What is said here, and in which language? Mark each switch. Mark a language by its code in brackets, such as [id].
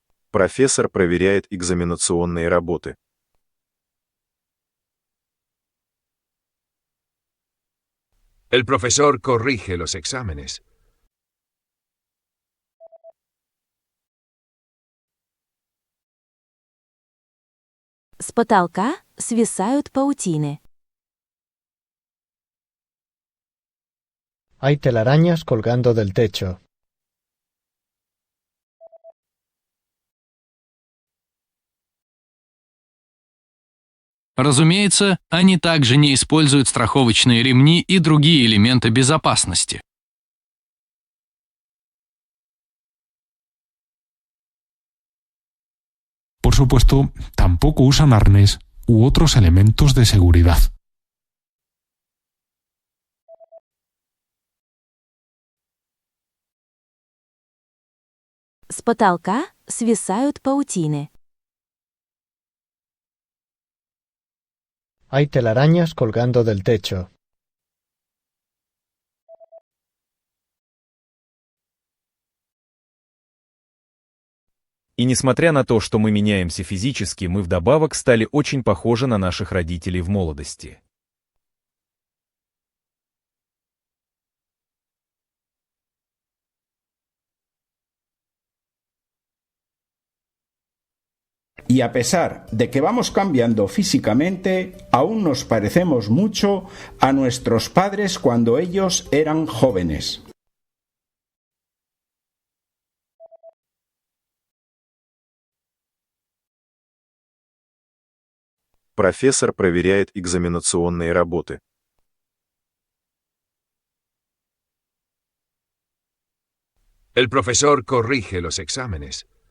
[ru] Профессор проверяет экзаменационные работы. [es] El profesor corrige los exámenes. [ru] С потолка свисают паутины. [es] Hay telarañas colgando del techo. [ru] Разумеется, они также не используют страховочные ремни и другие элементы безопасности. [es] Por supuesto, tampoco usan arnés u otros elementos de seguridad. [ru] С потолка свисают паутины. [es] Hay telarañas colgando del techo. [ru] И несмотря на то, что мы меняемся физически, мы вдобавок стали очень похожи на наших родителей в молодости. [es] Y a pesar de que vamos cambiando físicamente, aún nos parecemos mucho a nuestros padres cuando ellos eran jóvenes. [ru] Профессор проверяет экзаменационные работы. [es] El profesor corrige los exámenes.